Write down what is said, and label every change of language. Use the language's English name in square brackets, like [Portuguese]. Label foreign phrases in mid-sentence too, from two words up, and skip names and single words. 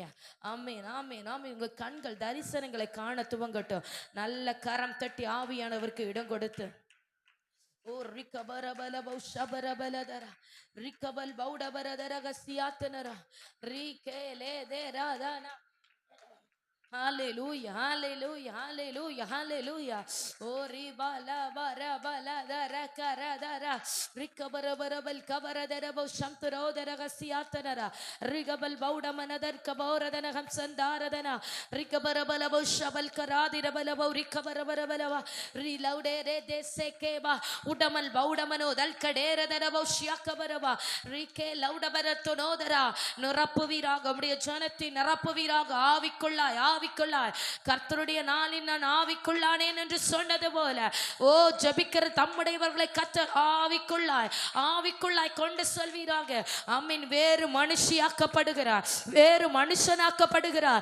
[Tamil] ஆமென் ஆமென் ஆமென். உங்க கண்கள் தரிசனங்களை காண துவங்கட்டும். நல்ல கரம் தட்டி ஆவியானவருக்கு இடம் கொடுத்து ஓ ரிகபரபலப ஷபரபலதரா ரிகபல் பௌடபரதரகசியாத்தனரா ரிகேலேதேராதானா. [English] Hallelujah, hallelujah, hallelujah, hallelujah. Oh, ribala bara bala dara kara dara rikabara bara bal kabara dara bo shamtro dara gasiatanara rigabal bauda manadar kabora dana hamsandara dana rikabara bala bo shabal karadira bala bo rikabara bara bala rilaude re de sekeba udamal bauda mano dal kadera dara bo shiakabara ba rike lauda bara tonodara narappuviraga udiya janatti narappuviraga [Tamil] ஆவிக்குள்ளாய் ஆவிக்குள்ளாய். கர்த்தருடைய நாளில் நான் ஆவிக்குள்ளானேன் என்று சொன்னது போல ஓ ஜபிக்கிற தம்முடையவர்களை கர்த்தர் ஆவிக்குள்ளாய் ஆவிக்குள்ளாய் கொண்டு சொல்வீராக. ஆமென். வேறு மனுஷியாக்கப்படுகிறார், வேறு மனுஷனாக்கப்படுகிறார்.